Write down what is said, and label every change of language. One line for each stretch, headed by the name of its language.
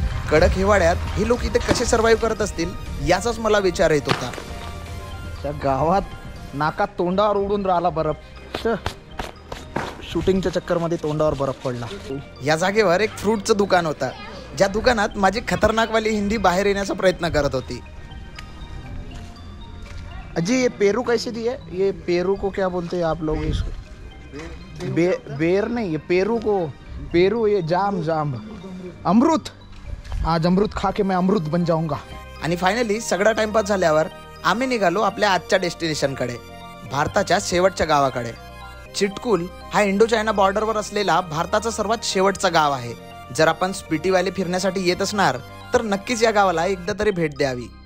Marathi: कडक हिवाळ्यात हे लोक इथे कसे सर्व्हाइव्ह करत असतील याचाच मला विचार येत होता. त्या गावात नाकात तोंडावर उडून राहिला बर्फ. शूटिंगच्या चक्करमध्ये तोंडावर बर्फ पडला. या जागेवर एक फ्रूटचं दुकान होतं ज्या दुकानात माझी खतरनाकवाली हिंदी बाहेर येण्याचा प्रयत्न करत होती.
Hindi: अजी ये पेरू कैसे दिए, ये पेरू को क्या बोलते हैं आप लोग इसको. बेर नहीं, ये पेरू को, पेरू ये जाम अमृत. आज अमृत खा के मैं अमृत बन जाऊंगा.
Marathi: आणि फायनली सगळा टाइमपास झाल्यावर आम्ही निघालो आपल्या आजच्या डेस्टिनेशनकडे, भारताच्या शेवटच्या गावाकडे. चिटकुल हा इंडो चायना बॉर्डरवर असलेला भारताचा सर्वात शेवटचा गाव आहे. जर आपण स्पिटी व्हॅली फिरण्यासाठी येत असणार तर नक्कीच या गावाला एकदा तरी भेट द्यावी.